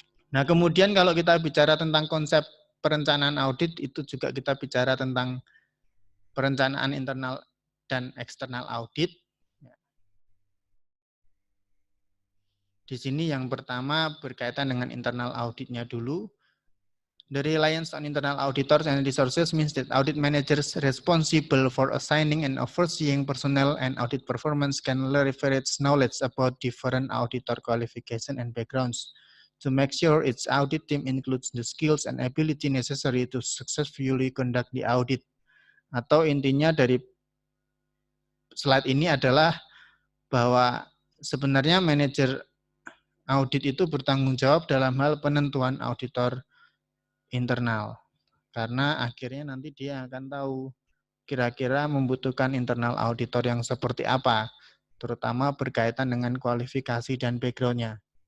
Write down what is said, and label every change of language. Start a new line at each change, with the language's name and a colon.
Indonesian: Nah, kemudian kalau kita bicara tentang konsep perencanaan audit, itu juga kita bicara tentang perencanaan internal dan eksternal audit. Di sini yang pertama berkaitan dengan internal auditnya dulu.
English: The reliance on internal auditors and resources means that audit managers responsible for assigning and overseeing personnel and audit performance can leverage knowledge about different auditor qualification and backgrounds to make sure its audit team includes the skills and ability necessary to successfully conduct the audit.
Indonesian: Atau intinya dari slide ini adalah bahwa sebenarnya manajer audit itu bertanggung jawab dalam hal penentuan auditor internal. Karena akhirnya nanti dia akan tahu kira-kira membutuhkan internal auditor yang seperti apa, terutama berkaitan dengan kualifikasi dan background-nya.